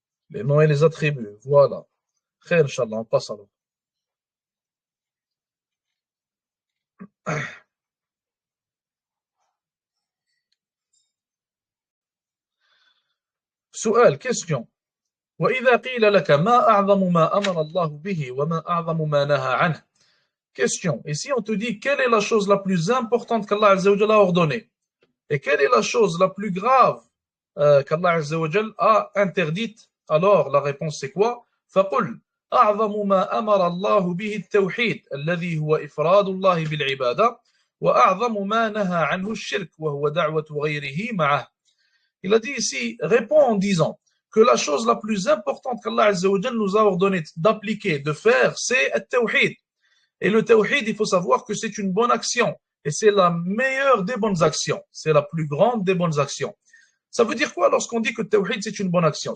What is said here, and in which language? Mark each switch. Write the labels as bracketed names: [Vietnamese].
[French] Les noms et les attributs, voilà. Khair, Inch'Allah, on passe alors. [Arabic] سؤال, question. وإذا قيل لك ما أعظم ما أمر الله به وما أعظم ما نهى عنه. [French] Question. Et si on te dit quelle est la chose la plus importante qu'Allah Azza wa Jal a ordonnée et quelle est la chose la plus grave qu'Allah Azza wa Jal a interdite, alors la réponse c'est quoi? [Arabic] فقل أعظم ما أمر الله به التوحيد الذي هو إفراد الله بالعبادة وأعظم ما نهى عنه الشرك وهو دعوة غيره معه. [French] Il a dit ici, réponds en disant que la chose la plus importante qu'Allah Azza wa Jal nous a ordonné d'appliquer, de faire, c'est le tawhid. Et le tawhid, il faut savoir que c'est une bonne action. Et c'est la meilleure des bonnes actions. C'est la plus grande des bonnes actions. Ça veut dire quoi lorsqu'on dit que le tawhid, c'est une bonne action?